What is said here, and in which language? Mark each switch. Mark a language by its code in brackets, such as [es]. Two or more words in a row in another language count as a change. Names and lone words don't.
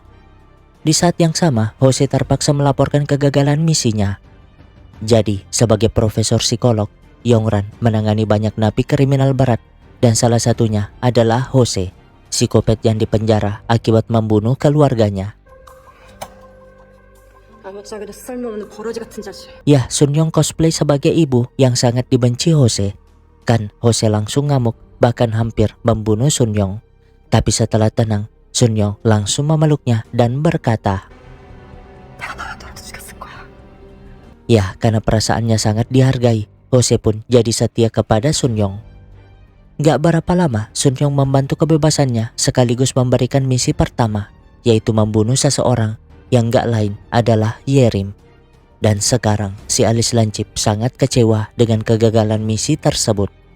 [id] Di saat yang sama Jose terpaksa melaporkan kegagalan misinya. Jadi sebagai profesor psikolog, Yongran menangani banyak napi kriminal berat dan salah satunya adalah Jose, psikopat yang dipenjara akibat membunuh keluarganya. [ko] 아무짝에도 쓸모없는 버러지 같은 자식. [id] Ya, Sun Yong cosplay sebagai ibu yang sangat dibenci Jose. Kan Jose langsung ngamuk, bahkan hampir membunuh Sun Yong. Tapi setelah tenang, Sun Yong langsung memeluknya dan berkata, [ko] 내가 너라도 죽였을 거야. [id] ya, karena perasaannya sangat dihargai, Jose pun jadi setia kepada Sun Yong. Gak berapa lama, Sun Yong membantu kebebasannya sekaligus memberikan misi pertama, yaitu membunuh seseorang yang gak lain adalah Yerim. Dan sekarang si Alis lancip sangat kecewa dengan kegagalan misi tersebut.